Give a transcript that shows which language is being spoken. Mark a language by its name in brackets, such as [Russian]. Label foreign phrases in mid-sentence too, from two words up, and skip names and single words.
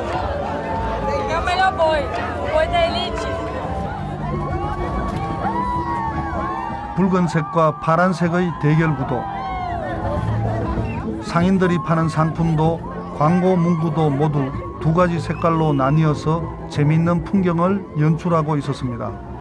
[Portuguese] É o melhor boi, o boi da elite. [Korean] 붉은색과 파란색의 대결 구도. 상인들이 파는 상품도 광고 문구도 모두 두 가지 색깔로 나뉘어서 재미있는 풍경을 연출하고 있었습니다.